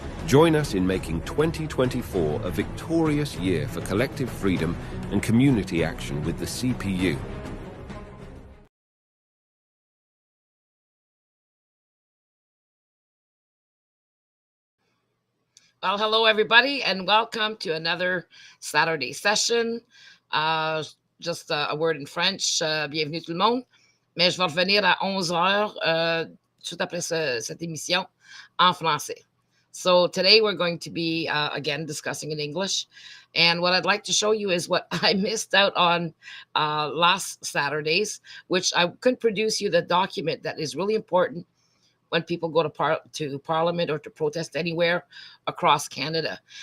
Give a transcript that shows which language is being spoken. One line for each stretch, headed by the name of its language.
English: Join us in making 2024 a victorious year for collective freedom and community action with the CPU. Well, hello everybody, and welcome to another Saturday session. Just a word in French.
French: Bienvenue tout le monde. Mais je vais revenir à 11h tout après cette émission en français.
English: So today we're going to be, again, discussing in English. And what I'd like to show you is what I missed out on last Saturdays, which I couldn't produce you the document that is really important when people go to Parliament or to protest anywhere across Canada.